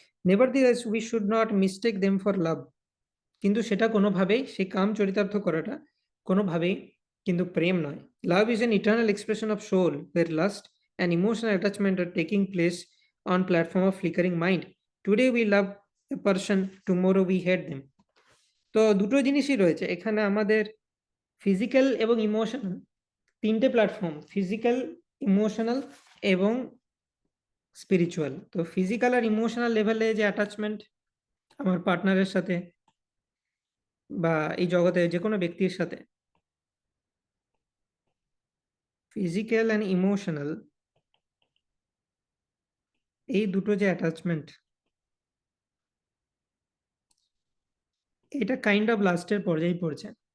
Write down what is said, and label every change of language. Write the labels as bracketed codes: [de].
[en] Nevertheless, we should not mistake them for love. [bn] কিন্তু সেটা কোনোভাবেই সেই কাম চরিতার্থ করাটা কোনোভাবেই কিন্তু প্রেম নয়। [en] Love is an eternal expression of soul, where lust and emotional attachment are taking place on platform of flickering mind. Today we love a person, tomorrow we hate them. [bn] তো দুটো জিনিসই রয়েছে এখানে আমাদের, ফিজিক্যাল এবং ইমোশনাল, তিনটে platform, physical, emotional এবং spiritual. তো ফিজিক্যাল আর ইমোশনাল লেভেলে যে অ্যাটাচমেন্ট আমার পার্টনারের সাথে বা এই জগতে যে কোনো ব্যক্তির সাথে, ফিজিক্যাল অ্যান্ড ইমোশনাল এই দুটো যে অ্যাটাচমেন্ট, এটা কাইন্ড অফ লাস্টের পর্যায়ে পড়ছে।